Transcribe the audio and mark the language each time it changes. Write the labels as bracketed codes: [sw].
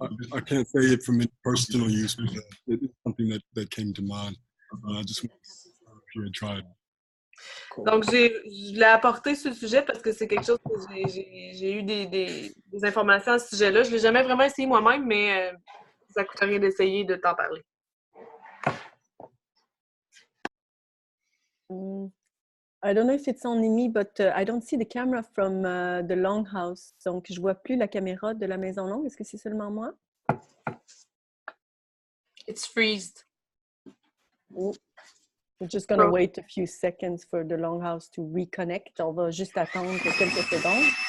[en] I can't say it from personal use, but it's something that came to mind. I just wanted to see if you had tried. [fr] Donc, je l'ai apporté sur le sujet parce que c'est quelque chose que j'ai eu des informations à ce sujet-là. Je ne l'ai jamais vraiment essayé moi-même, mais ça ne coûte rien d'essayer de t'en parler. [en] I don't know if it's only me, but I don't see the camera from the longhouse. [fr] Donc, je ne vois plus la caméra de la maison longue. Est-ce que c'est seulement moi? [en] It's freezed. Oh. We're just going to wait a few seconds for the longhouse to reconnect. [fr] On va juste attendre quelques secondes.